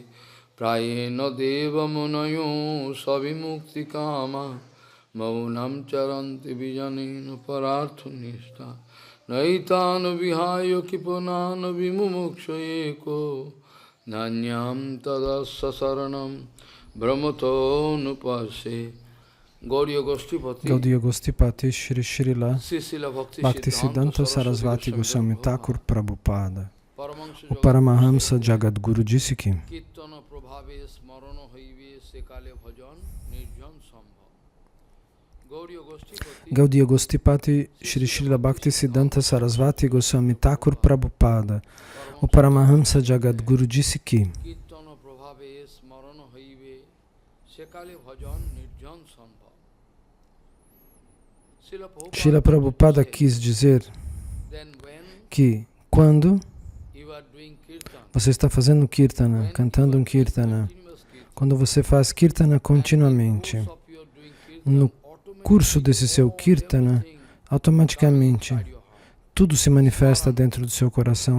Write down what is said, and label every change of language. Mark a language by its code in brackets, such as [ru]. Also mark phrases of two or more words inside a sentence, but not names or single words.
[sa] प्रायेण देव मुनयः स्वविमुक्तिकामा मौनं चरन्ति विजने न परार्थनिष्ठाः नैतान् विहाय कृपणान् विमुमुक्ष एको नान्यं त्वदस्य शरणं भ्रमतोऽनुपश्ये. [pt] Gaudiya Gostipati Shri Srila Bhaktisiddhanta Sarasvati Goswami Thakur Prabhupada. O Paramahamsa Jagadguru disse que Gaudiya Gostipati Shri Srila Bhaktisiddhanta Sarasvati Goswami Thakur Prabhupada. O Paramahamsa Jagadguru disse que Srila Prabhupada quis dizer que quando você está fazendo kirtana, cantando um kirtana, quando você faz kirtana continuamente, no curso desse seu kirtana, automaticamente tudo se manifesta dentro do seu coração.